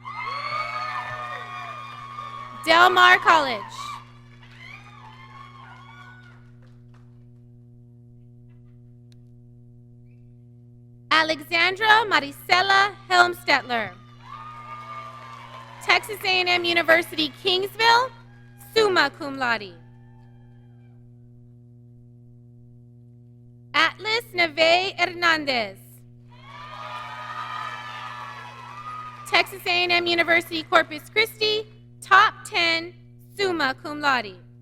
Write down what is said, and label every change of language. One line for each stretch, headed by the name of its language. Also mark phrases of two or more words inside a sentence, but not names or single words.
English: Del Mar College. Alexandra Maricela Helmstetler. Texas A&M University,
Latin: Kingsville, summa cum laude.
English: Atlas Neve Hernandez. Texas A&M University,
Latin: Corpus Christi, top 10, summa cum laude.